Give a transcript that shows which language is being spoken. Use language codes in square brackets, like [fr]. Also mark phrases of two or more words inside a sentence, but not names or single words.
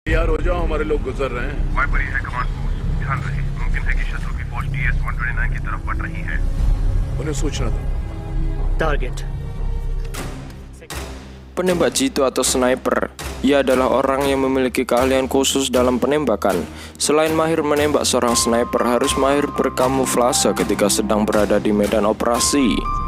[hi] तैयार हो जाओ, हमारे लोग गुजर रहे हैं। वायपरी है [en] command post, [hi] ध्यान रहे, मुमकिन है कि शत्रु की फौज DS-129 की तरफ बढ़ रही है। उन्हें सूचना दो। Target. [id] Penembak jitu atau sniper, ia adalah orang yang memiliki keahlian khusus dalam penembakan. Selain mahir menembak, seorang sniper harus mahir berkamuflase ketika sedang berada di medan operasi.